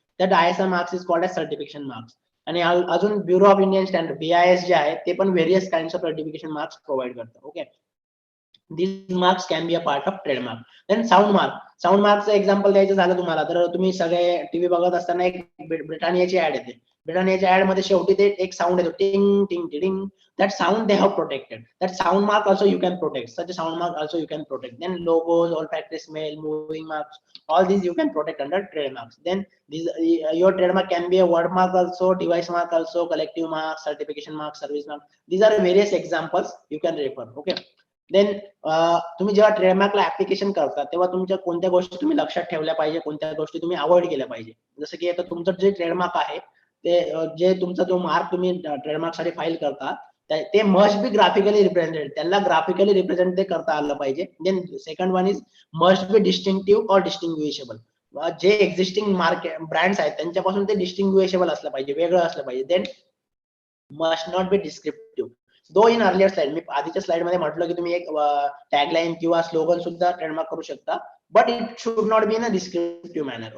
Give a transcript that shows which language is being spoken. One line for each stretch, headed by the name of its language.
Marathi: त्यात
English: ISI marks is called as certification marks.
Marathi: आणि अजून bureau of Indian standard BIS जे आहे ते पण various kinds of certification marks provide करतात.
English: Okay, these marks can be a part of trademark.
Marathi: Then sound मार्कचं example द्यायचं झालं तुम्हाला तर तुम्ही सगळे टीव्ही बघत असताना एक ब्रिटानियाची ऍड येते. ब्रिटानियाच्या ऍड मध्ये शेवटी ते एक साऊंड येतो, टिंग टिंग tiding.
English: That sound they have protected. That sound mark also you can protect. Such a sound mark also you can protect. Then logos, olfactory smell, moving marks, all these you can protect under trademarks. Then these your trademark can be a word mark also, device mark also, collective mark, certification mark, service mark. These are various examples you can refer. Okay.
Marathi: Then तुम्ही जेव्हा ट्रेडमार्कला application करता तेव्हा तुमच्या कोणत्या गोष्टी तुम्ही लक्षात ठेवल्या पाहिजे, कोणत्या गोष्टी तुम्ही अवॉइड केल्या पाहिजे. जसं की आता तुमचं जे ट्रेडमार्क आहे ते जे तुमचा जो मार्क तुम्ही ट्रेडमार्क साठी फाईल करता ते
English: must be graphically represented,
Marathi: त्याला ग्राफिकली रिप्रेझेंट ते करता आलं पाहिजे.
English: Then second one is must be distinctive और distinguishable.
Marathi: जे एक्झिस्टिंग मार्केट ब्रँड्स आहेत त्यांच्यापासून ते डिस्टिंग्विशेबल असलं पाहिजे, वेगळं असलं पाहिजे.
English: Then must not be descriptive. Though in earlier slide,
Marathi: मी आधीच्या स्लाइड मध्ये म्हटलं की तुम्ही एक टॅगलाईन किंवा स्लोगन सुद्धा ट्रेडमार्क करू शकता,
English: But it should not be in a descriptive manner.